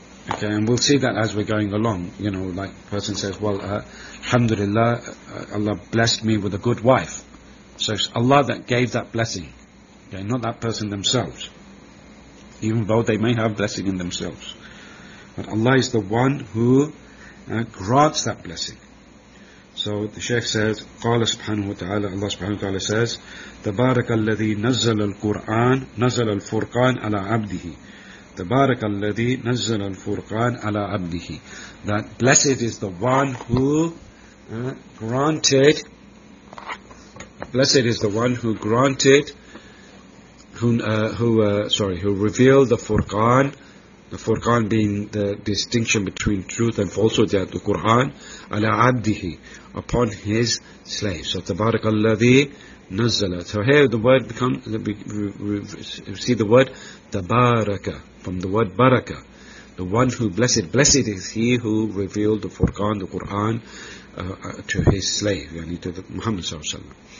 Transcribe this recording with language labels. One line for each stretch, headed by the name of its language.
English: Okay, and we'll see that as we're going along. You know, like a person says, well, alhamdulillah, Allah blessed me with a good wife. So it's Allah that gave that blessing, okay, not that person themselves, even though they may have blessing in themselves. But Allah is the one who grants that blessing. So the Shaykh says,
Arabic: قَالَ سُبْحَانَهُ وَتَعَالَى, Allah subhanahu wa ta'ala says, تَبَارَكَ الَّذِي نَزَّلَ الْقُرْآنَ نَزَّلَ الْفُرْقَانَ عَلَىٰ عَبْدِهِ. تبارك الذي نزل الفرقان على عبده.
English: That blessed is the one who granted. Blessed is the one who granted. Who revealed the Furqan. The Furqan being the distinction between truth and falsehood, that the Quran,
Arabic: على عبده,
English: upon his slave.
Arabic: So تبارك الذي نزل.
English: So here the word becomes, we see the word تبارك, from the word baraka, the one who blessed. Blessed is he who revealed the Furqan, the Quran, to his slave, yani to the Muhammad sallallahu alaihi wasallam.